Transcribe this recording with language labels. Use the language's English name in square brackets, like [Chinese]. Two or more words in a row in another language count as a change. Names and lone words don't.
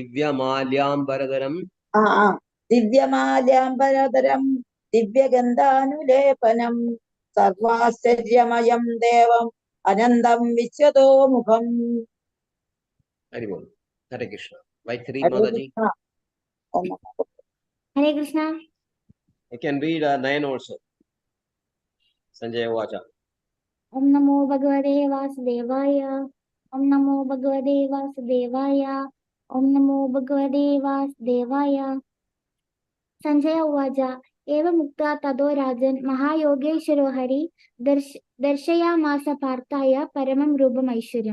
[Sanskrit] ദിവ്യമാല്യാംബരധരം ദിവ്യഗന്ധാനുലേപനം സർവാശ്ചര്യമയം ദേവം അനന്തം വിശ്വതോമുഖം. ഹരേ കൃഷ്ണ. വൈഖരി മാതാജി. ഹരേ കൃഷ്ണ. [English] I can read 9 also. [Sanskrit] Sanjaya Vacha. ഓം നമോ ഭഗവതേ വാസുദേവായ. ഓം നമോ ഭഗവതേ വാസുദേവായ. ഓം നമോ ഭഗവതേ വാസുദേവായ. സഞ്ജയ ഉവാച ഏവം മുക്ത്വാ തതോ രാജൻ മഹായോഗേശ്വരോ ഹരി ദർശയാമാസ പാർത്ഥായ പരമം രൂപമൈശ്വര്യം.